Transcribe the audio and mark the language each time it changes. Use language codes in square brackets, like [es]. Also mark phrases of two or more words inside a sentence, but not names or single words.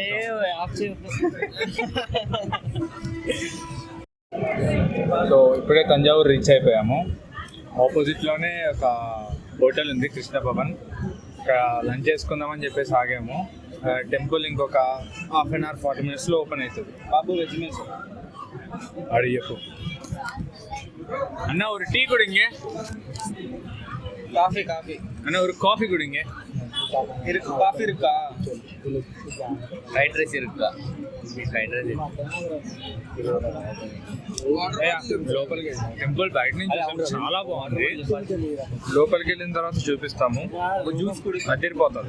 [te] సో ఇప్పుడే తంజావూరు రీచ్ అయిపోయాము. ఆపోజిట్లోనే ఒక హోటల్ ఉంది, కృష్ణ భవన్. ఇక్కడ లంచ్ చేసుకుందామని చెప్పేసి ఆగాము. టెంపుల్ ఇంకొక [en] ½ an hour 40 minutes [te] లో ఓపెన్ అవుతుంది. బాబు వెజ్ మీల్స్ అడిగప్పు [ta] அண்ணா ஒரு டீ குடிங்க. [te] కాఫీ [ta] அண்ணா ஒரு காஃபி குடிங்க. இருக்கு காஃபி இருக்கா? [en] fried rice [ta] ఇరుక్కా? [en] fried rice [te] లోపలికి టెంపుల్ బయట నుంచి చాలా బాగుంది. లోపలికి వెళ్ళిన తర్వాత చూపిస్తాము. అదిరిపోతుంది.